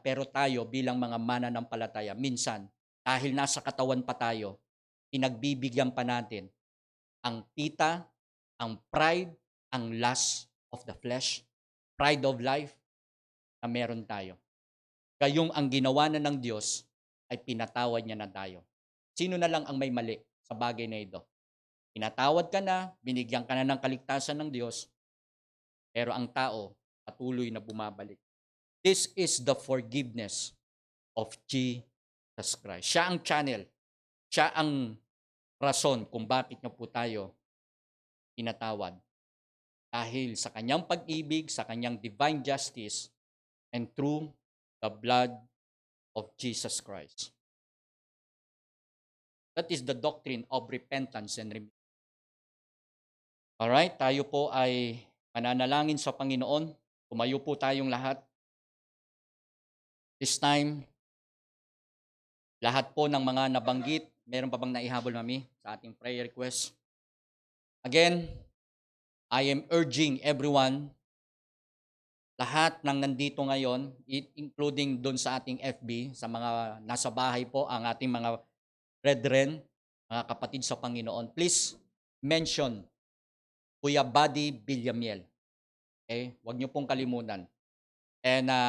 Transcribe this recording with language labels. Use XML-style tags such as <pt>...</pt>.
<tl>Pero tayo bilang mga mananampalataya, minsan, dahil nasa katawan pa tayo, pinagbibigyan pa natin ang tita, ang pride, ang</tl> <en>lust of the flesh, pride of life</en> <tl>na meron tayo. Gayong ang ginawa na ng Diyos ay pinatawad niya na tayo. Sino na lang ang may mali sa bagay na ito? Pinatawad ka na, binigyan ka na ng kaligtasan ng Diyos, pero ang tao patuloy na bumabalik.</tl> <en>This is the forgiveness of Jesus Christ.</en> <tl>Siya ang channel. Siya ang rason kung bakit niya po tayo pinatawad. Dahil sa kanyang pag-ibig, sa kanyang divine justice,</tl> <en>and through the blood of Jesus Christ. That is the doctrine of repentance and remission.</en> <tl>Alright, tayo po ay mananalangin sa Panginoon. Tumayo po tayong lahat.</tl> <en>This time,</en> <tl>lahat po ng mga nabanggit, meron pa bang naihabol, Mami, sa ating prayer request?</tl> <en>Again, I am urging everyone,</en> <tl>lahat ng nandito ngayon, including doon sa ating FB, sa mga nasa bahay po, ang ating mga brethren, mga kapatid sa Panginoon,</tl> <en>please mention</en> <tl>Kuya Buddy Villamiel. Okay? Huwag niyo pong kalimutan. And</tl>